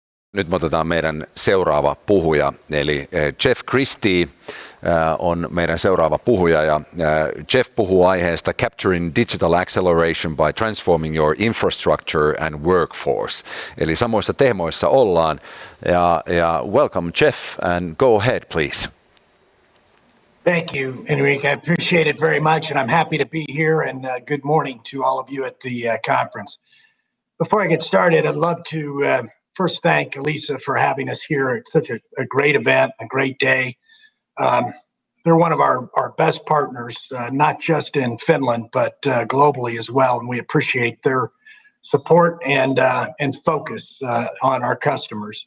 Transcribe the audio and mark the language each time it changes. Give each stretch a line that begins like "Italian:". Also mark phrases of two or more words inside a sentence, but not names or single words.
Finnish: Nyt me otetaan meidän seuraava puhuja, eli Jeff Cristee on meidän seuraava puhuja, ja Jeff puhuu aiheesta Capturing Digital Acceleration by Transforming Your Infrastructure and Workforce. Eli samoissa teemoissa ollaan, ja
English: welcome Jeff, and go ahead please. Thank you, Enrique. I appreciate it very much, and I'm happy to be here, and good morning to all of you at the conference. Before I get started, I'd love to first thank Elisa for having us here. It's such a great event, a great day. They're one of our best partners, not just in Finland, but globally as well, and we appreciate their support and focus on our customers.